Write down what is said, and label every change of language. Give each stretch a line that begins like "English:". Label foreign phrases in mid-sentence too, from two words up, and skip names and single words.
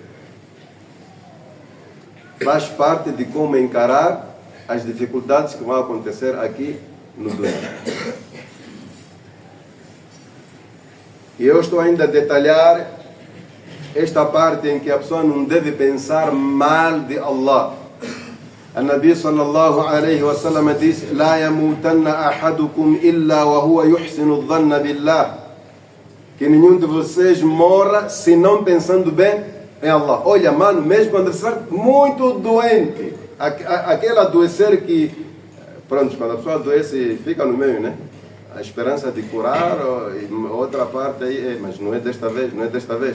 Portuguese: Faz parte de como encarar as dificuldades que vão acontecer aqui no dunya. E eu estou ainda a detalhar esta parte em que a pessoa não deve pensar mal de Allah.
Arabic: O النبي صلى الله عليه وسلم diz: "لا يموتن أحدكم إلا وهو يحسن الظن بالله."
Portuguese: Que nenhum de vocês morra se não pensando bem em Allah. Olha, mano, mesmo quando você está muito doente, aquele adoecer que, pronto, quando a pessoa adoece, fica no meio, né? A esperança de curar, outra parte aí, mas não é desta vez, não é desta vez.